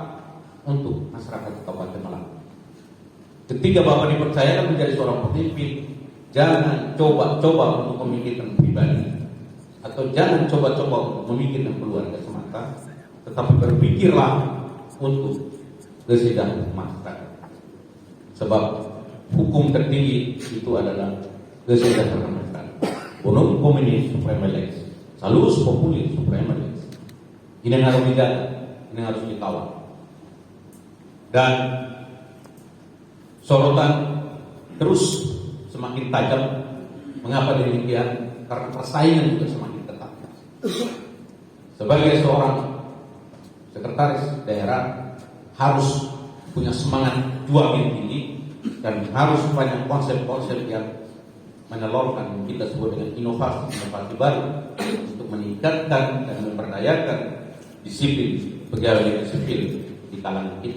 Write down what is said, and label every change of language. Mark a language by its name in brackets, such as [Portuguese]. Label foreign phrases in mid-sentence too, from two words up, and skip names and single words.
[Indonesian] Untuk masyarakat Kabupaten Malang. Ketika Bapak dipercayakan menjadi seorang pemimpin, jangan coba-coba untuk memikirkan pribadi, atau jangan coba-coba untuk memikirkan keluarga semata, tetapi berpikirlah untuk kesejahteraan masyarakat. Sebab hukum tertinggi itu adalah kesejahteraan masyarakat. [Latin] Bonum communis suprema lex, salus populi suprema lex. [Indonesian] Ini yang harus dijaga, ini yang harus dikawal. Dan sorotan terus semakin tajam. Mengapa demikian? Karena persaingan juga semakin ketat. Sebagai seorang sekretaris daerah harus punya semangat juang yang tinggi dan harus banyak konsep-konsep yang menelurkan kita sebut dengan inovasi baru untuk meningkatkan dan memperdayakan disiplin pegawai sipil di kalangan kita.